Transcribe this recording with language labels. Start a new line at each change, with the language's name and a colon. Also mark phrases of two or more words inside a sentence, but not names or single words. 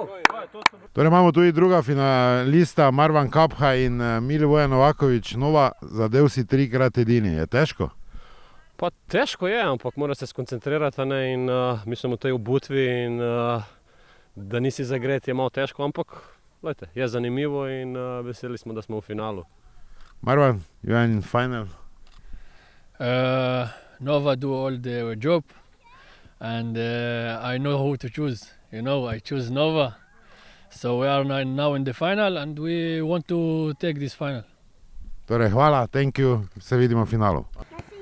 Slovenian: Torej imamo tudi druga finalista, Marwan Kapha in Milivoje Novaković. Nova, zadev si 3krat edini. Je težko? Pa težko je, ampak mora se skoncentrirati in mi smo v tej obutvi in da nisi zagret je malo težko, ampak lejte, je zanimivo in veseli smo, da smo v finalu.
English: Marwan, you are in final. Nova do all the job and I know who to choose. You know, I choose Nova. So we are now in the final and we want to take this final.
Slovenian: Torej, hvala,
English: thank you,
Slovenian: se vidimo v finalu.